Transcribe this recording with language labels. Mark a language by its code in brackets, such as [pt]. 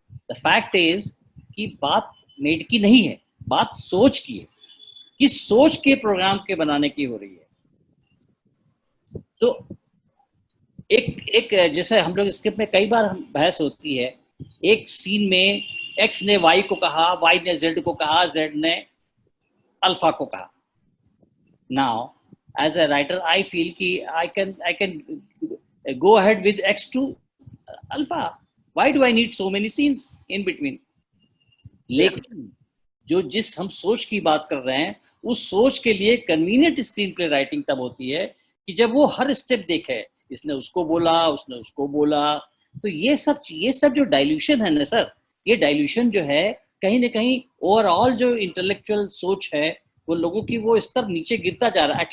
[en] the fact is [hi] कि बात made की नहीं है, बात सोच की है, किस सोच के प्रोग्राम के बनाने की हो रही है। तो एक जैसे हम लोग स्क्रिप्ट में कई बार बहस होती है, एक सीन में एक्स ने वाई को कहा, वाई ने जेड को कहा, जेड ने अल्फा को कहा। [en] Now, as a writer, I feel कि I can go ahead with X to Alpha. Why do I need so many scenes in between? [hi] लेकिन जो जिस हम सोच की बात कर रहे हैं, उस सोच के लिए कन्वीनियंट स्क्रीन प्ले राइटिंग तब होती है कि जब वो हर स्टेप देखे, इसने उसको बोला, उसने उसको बोला। तो ये सब जो डाइल्यूशन है ना सर, ये डाइल्यूशन जो है कहीं ना कहीं ओवरऑल जो इंटेलेक्चुअल सोच है, वो लोगों की वो स्तर नीचे गिरता जा रहा है।